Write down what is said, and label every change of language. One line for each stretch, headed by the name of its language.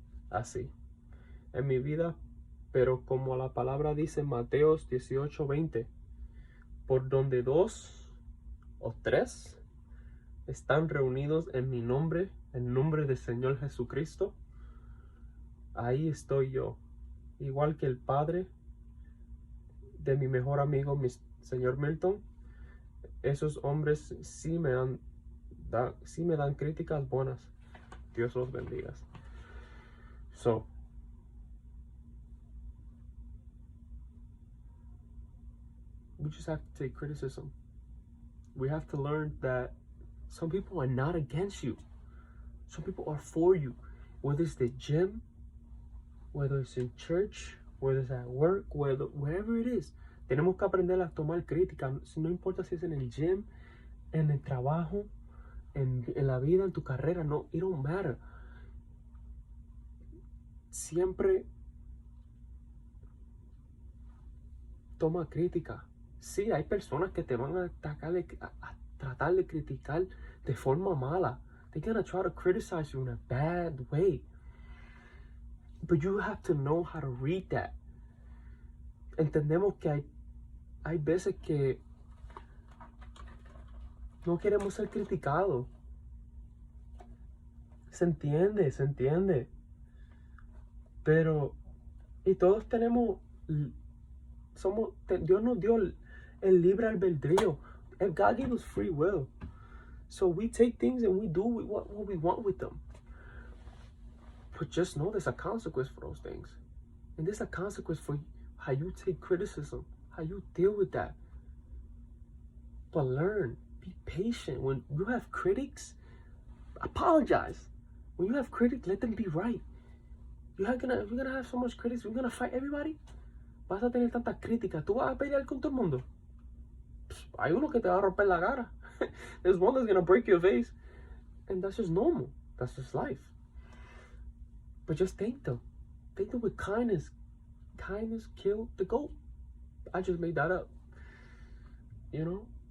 Spanish: así en mi vida, pero como la palabra dice en Mateos 18:20, por donde 2 o 3 están reunidos en mi nombre, en nombre del Señor Jesucristo, ahí estoy yo. Igual que el padre de mi mejor amigo, mi señor Milton, esos hombres sí me dan críticas buenas. Dios los bendiga.
English: So, we just have to take criticism. We have to learn that some people are not against you. Some people are for you. Whether it's the gym, whether it's in church, whether it's at work, wherever it is.
Spanish: Tenemos que aprender a tomar crítica. No importa si es en el gym, en el trabajo, en la vida, en tu carrera.
English: No, it don't matter.
Spanish: Siempre toma crítica. Sí, hay personas que te van a atacar, a tratar de criticar de forma mala.
English: They're gonna try to criticize you in a bad way. But you have to know how to read that.
Spanish: Entendemos que hay veces que no queremos ser criticados. Se entiende. Pero, y todos tenemos, Dios nos dio el libre albedrío.
English: And God gave us free will. So we take things and we do what we want with them. But just know there's a consequence for those things. And there's a consequence for how you take criticism, how you deal with that. But learn, be patient. When you have critics, apologize. When you have critics, let them be right. You're gonna have so much critics, you're gonna fight everybody.
Spanish: Vas a tener tantas críticas, tú vas a pelear con todo el mundo. Hay uno que te va a romper la cara.
English: There's one that's gonna break your face. And that's just normal. That's just life. But just thank them. Thank them with kindness. Kindness killed the goat. I just made that up. You know?